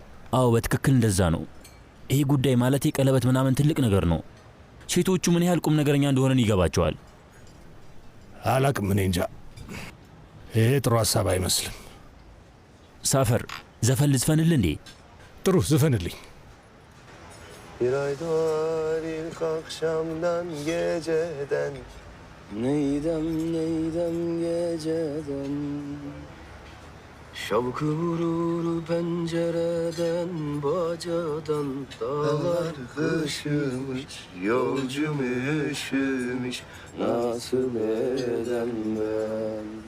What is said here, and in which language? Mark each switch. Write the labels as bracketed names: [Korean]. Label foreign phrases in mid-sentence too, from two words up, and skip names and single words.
[Amharic] አዎ በትክክል እንደዛ ነው። ይሄ ጉዳይ ማለት ቀለበት ምናምን ትልቅ ነገር ነው። ሴቶቹ ምን ያህል ቁም ነገረኛ እንደሆነን ይገባቸዋል። አላቅም፣ እኔ እንጃ። ይሄ ጥሩ ሀሳብ አይመስልም። ሳፈር ዘፈን ልዝፈንል እንዴ? ጥሩ ዝፈንልኝ። [Turkish] Bir ay doğar ilk akşamdan geceden Neydem neydem geceden Şavkı vurur pencereden bacadan Dağlar kışımış yolcum üşümüş Nasıl edem ben